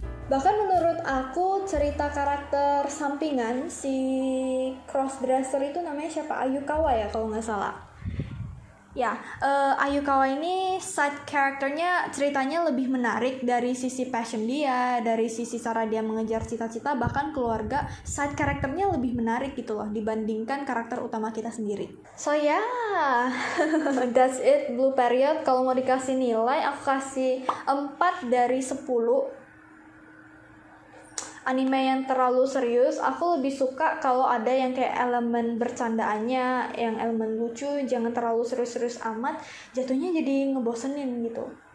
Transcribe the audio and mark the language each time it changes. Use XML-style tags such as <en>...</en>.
<id>Bahkan menurut aku cerita karakter sampingan si crossdresser itu namanya siapa? Ayukawa ya kalau nggak salah. Ya, Ayukawa ini side karakternya ceritanya lebih menarik dari sisi passion dia, dari sisi cara dia mengejar cita-cita, bahkan keluarga. Side karakternya lebih menarik gitu loh dibandingkan karakter utama kita sendiri.</id> <en>So yeah, that's it Blue Period.</en> <id>Kalau mau dikasih nilai, aku kasih 4 dari 10. Anime yang terlalu serius, aku lebih suka kalau ada yang kayak elemen bercandaannya, yang elemen lucu, jangan terlalu serius-serius amat, jatuhnya jadi ngebosenin gitu.</id>